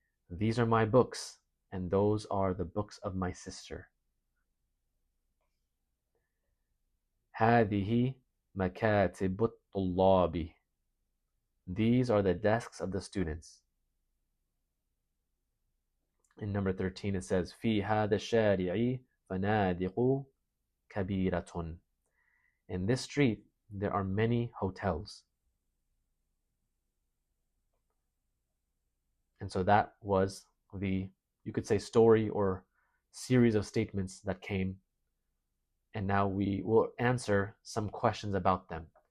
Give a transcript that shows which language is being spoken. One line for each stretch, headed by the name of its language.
English: These are my books and those are the books of my sister.
Arabic: هذه مكاتب الطلاب.
English: These are the desks of the students. In number 13 it says
Arabic: في هذا الشارع فنادق كبيرة.
English: In this street there are many hotels. And so that was the, you could say, story or series of statements that came. And now we will answer some questions about them.